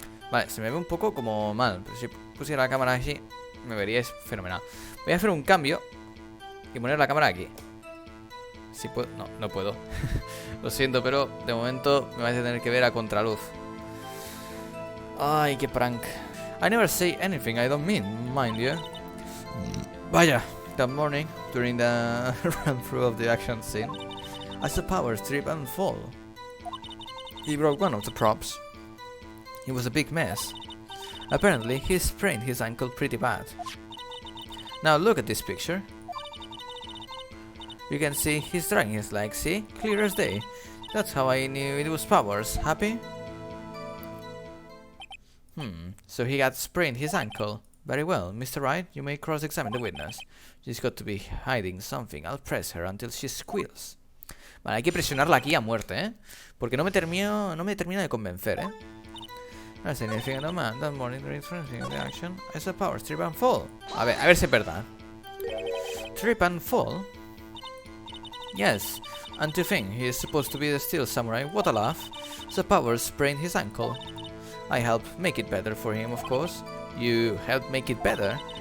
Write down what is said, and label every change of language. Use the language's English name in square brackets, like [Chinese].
[Spanish] Vale, se me ve un poco como mal, pero si pusiera la cámara así, me veríais fenomenal. Voy a hacer un cambio y poner la cámara aquí. Si puedo, no puedo. Lo siento, pero de momento me vais a tener que ver a contraluz. Ay, qué prank. [English] I never say anything I don't mean, mind you. Vaya, that morning, during the run-through of the action scene, I saw Powers trip and fall. He broke one of the props. It was a big mess. Apparently, he sprained his ankle pretty bad. Now look at this picture. You can see he's dragging his leg, see? Clear as day. That's how I knew it was Powers. Happy? So he had sprained his ankle. Very well, Mr. Wright, you may cross-examine the witness. She's got to be hiding something. I'll press her until she squeals. [Spanish] Vale, hay que presionarla aquí a muerte, ¿eh? Porque no me termina de convencer, ¿eh? [English] That's anything no man. That morning the action. I saw Powers trip and fall. A ver si es verdad. Trip and fall? Yes. And to think he is supposed to be the Steel Samurai. What a laugh. So Powers sprained his ankle. I helped make it better for him, of course. You helped make it better?